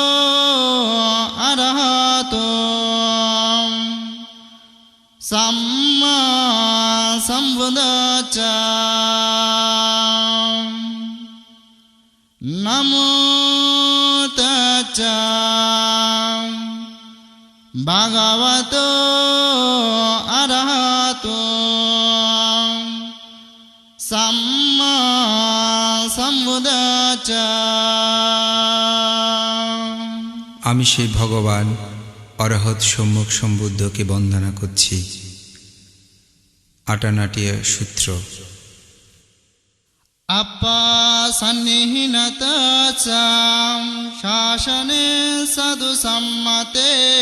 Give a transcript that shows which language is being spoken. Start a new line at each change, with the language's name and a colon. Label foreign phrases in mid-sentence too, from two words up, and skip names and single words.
Pali: Arahato Samma Sambuddhassa Namo Tassa Bhagavato Arahato Samma Sambuddhassa
Bangla: আমি সেই ভগবান অরহৎ সম্মুখ সম্বুদ্ধকে বন্দনা করছি। আটানাটিয়া সূত্র।
Pali: Appa Sannihinata Cham Shashane Sadhu Sammate